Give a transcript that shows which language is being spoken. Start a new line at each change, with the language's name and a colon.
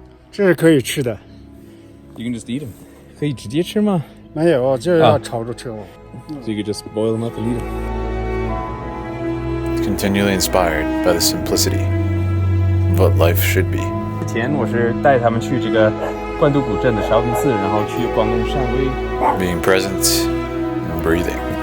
Chinese: 这是可以吃的，
English: You can just eat them.
Chinese: 可以直接吃吗？没有，这要炒着吃哦。
English: So you could just boil them up and eat them. Continually inspired by the simplicity of what life should be.
Chinese: 之前我是带他们去这个关渡古镇的韶平寺，然后去广东汕尾。
English: Being present and breathing.